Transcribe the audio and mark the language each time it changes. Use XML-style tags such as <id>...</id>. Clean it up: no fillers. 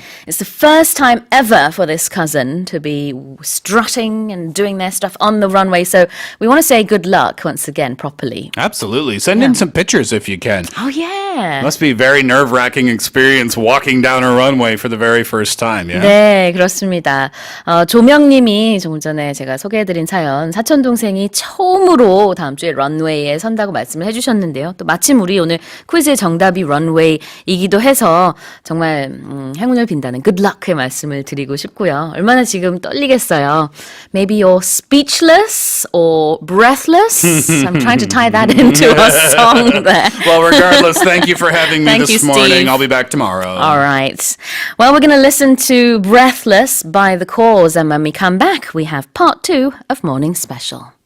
<en>It's the first time ever for this cousin to be strutting and doing their stuff on the runway. So we want to say good luck once again properly. Absolutely. Send in some pictures if you can. Oh, yeah. Must be a very nerve-wracking experience walking down a runway for the very first time, yeah?</en> <ko>네, 그렇습니다. 조명님이 조금 전에 제가 소개해드린 사연, 사촌동생이 처음으로 다음 주에 런웨이에 선다고 말씀을 해주셨는데요. 또 마침 우리 오늘 퀴즈의 정답이 런웨이이기도 해서 정말 행운을 빈다는 good luck의 말씀을 드리고 싶고요. 얼마나 지금 떨리겠어요.</ko> <en>Maybe you're speechless or breathless. I'm trying to tie that into a song there. Well, regardless, thank you for having me Thank this you, morning. Steve. I'll be back tomorrow. All right. Well, we're going to listen to Breathless by The Cause, and when we come back, we have part 2 of Morning Special.</en>